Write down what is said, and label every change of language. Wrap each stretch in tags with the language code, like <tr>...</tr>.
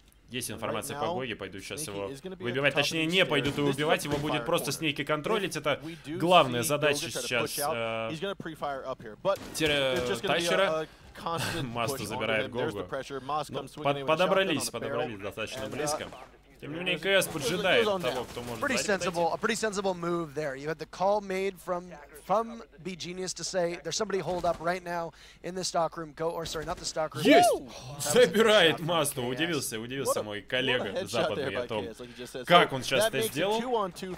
<ru>Есть информация по Гоге, пойду сейчас его выбивать, точнее не пойду его убивать, его будет просто с нейки контролить, это главная задача сейчас Тайчера. Масту забирает Гогу. Подобрались достаточно близко. Тем не менее, КС поджидает того, кто может</ru> <en>pretty sensible move there. You had the call made from beGenius to say there's somebody holed up right now in the stock room. Go, or sorry, not the stock room.</en> <ru>Есть! Забирает Масту. Удивился мой коллега западный о том, как он сейчас это сделал.</ru>